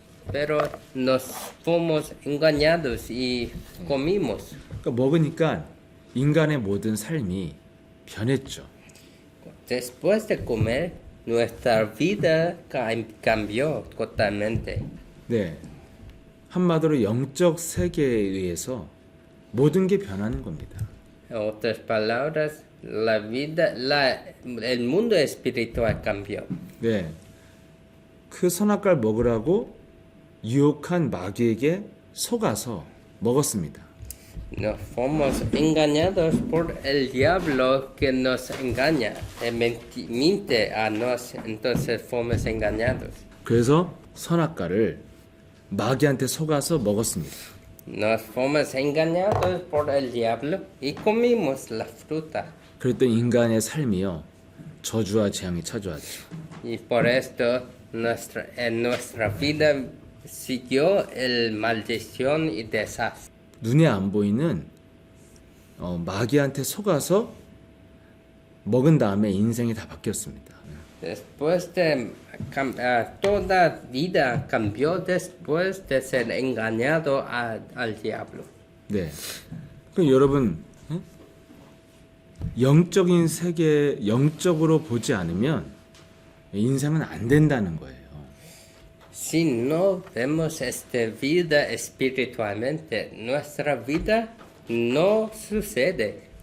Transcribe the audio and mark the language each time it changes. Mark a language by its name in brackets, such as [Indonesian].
[Spanish] Pero nos fuimos engañados y comimos. [Korean] 그러니까 먹으니까 인간의 모든 삶이 변했죠. [Spanish] Después de comer, nuestra vida cambió totalmente. [Korean] 네. 한마디로 영적 세계에 의해서 모든 게 변하는 겁니다. [Spanish] En otras palabras, el mundo espiritual cambió. [Korean] 네. 그 선악과를 먹으라고 유혹한 마귀에게 속아서 먹었습니다. [Spanish] Nos fuimos engañados por el diablo que nos engaña, miente a nos, entonces fuimos engañados. [Korean] 그래서 선악과를 마귀한테 속아서 먹었습니다. [Spanish] Nos fuimos engañados por el diablo y comimos la fruta. [Korean] 그랬더니 인간의 삶이요 저주와 재앙이 찾아왔죠. [Spanish] Y por esto en nuestra vida siguió el maldición y desastre. [Korean] 눈에 안 보이는 마귀한테 속아서 먹은 다음에 인생이 다 바뀌었습니다. [Spanish] Después de toda vida cambió después de ser engañado al diablo. [Korean] 네. 그럼 여러분 영적인 세계 영적으로 보지 않으면 인생은 안 된다는 거예요. [Spanish] Si no vemos esta vida espiritualmente, nuestra vida no sucede.